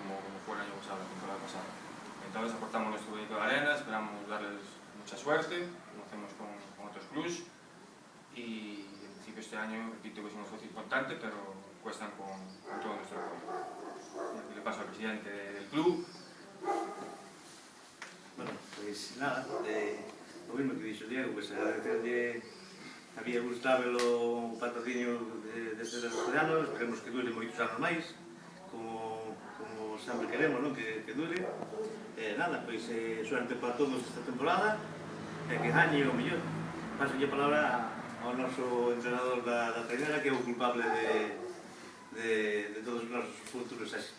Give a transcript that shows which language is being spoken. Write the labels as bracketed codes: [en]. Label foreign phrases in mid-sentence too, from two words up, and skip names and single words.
[es] como fue el año pasado, la temporada pasada. Entonces aportamos nuestro granito de arena, esperamos darles mucha suerte, como hacemos con otros clubs, y en principio este año, repito que es un esfuerzo importante, pero cuestan con todo nuestro apoyo. Y le paso al presidente del club. Bueno, pues nada, lo mismo que [gl] dixo Diego, pues agradecerle a Viabus Travel o patrocinio desde este ano, esperemos que dure moitos anos máis, como sempre queremos, non? Que dure. Nada, pois suerte para todos esta temporada e que gañe o mellor. Paso a palabra ao noso entrenador da Trainera, que é o culpable de todos os nosos futuros éxitos.